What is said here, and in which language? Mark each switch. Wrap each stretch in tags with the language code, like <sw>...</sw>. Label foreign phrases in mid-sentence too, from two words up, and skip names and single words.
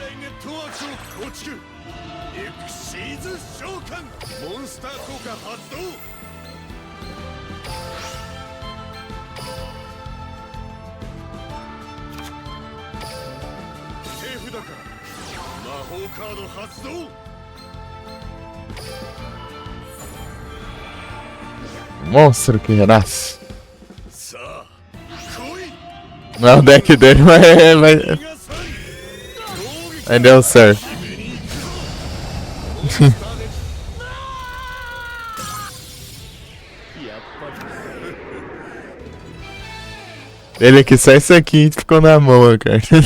<ja>ットワークを構築。エクシーズ召喚。モンスター効果発動。手札から魔法カード発動。</ja> <pt>Monstro que renasce.</pt> <ja>さあ来い。</ja> <pt>Não, o deck dele vai deu certo. Ele que só isso aqui ficou na mão, cara.</pt>